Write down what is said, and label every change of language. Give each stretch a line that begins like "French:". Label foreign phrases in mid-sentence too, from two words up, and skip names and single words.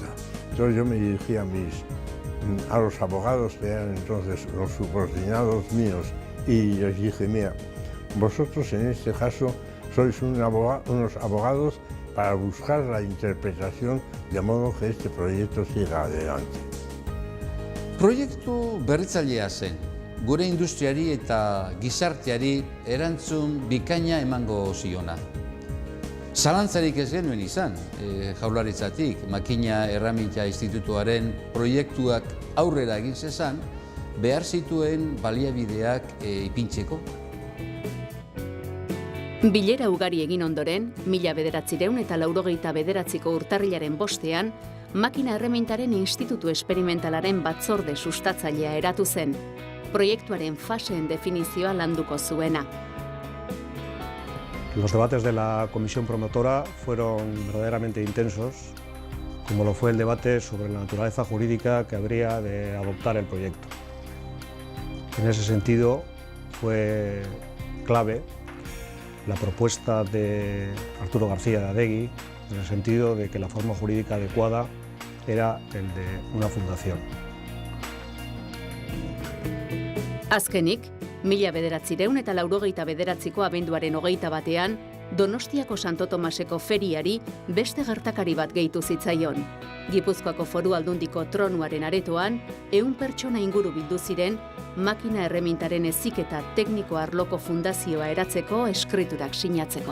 Spanish: Entonces yo me dirigía a los abogados que eran entonces los subordinados míos y les dije, mira, vosotros en este caso sois unos abogados para buscar la interpretación de modo que este proyecto siga adelante.
Basque: Proiektu berritzailea zen, gure industriari eta gizarteari erantzun bikaina emango ziona. Zalantzarik ez genuen izan, Jaurlaritzatik, Makina Erreminta Institutuaren proiektuak aurrera egin zezan, behar zituen baliabideak ipintzeko. Bilera ugari egin ondoren, 1989ko urtarrilaren 5ean, Makina Erremintaren Institutu Esperimentalaren batzorde sustatzailea eratu zen, proiektuaren faseen definizioa landuko zuena.
Spanish: Los debates de la comisión promotora fueron verdaderamente intensos, como lo fue el debate sobre la naturaleza jurídica que habría de adoptar el proyecto. En ese sentido, fue clave la propuesta de Arturo García de Adegui, en el sentido de que la forma jurídica adecuada era el de una fundación.
Basque: Azkenik, 1989ko abenduaren 21ean, Donostiako Santo Tomaseko feriari beste gertakari bat gehitu zitzaion. Gipuzkoako Foru Aldundiko tronuaren aretoan, 100 pertsona inguru bildu ziren Makina Erremintaren heziketa tekniko arloko fundazioa eratzeko eskriturak sinatzeko.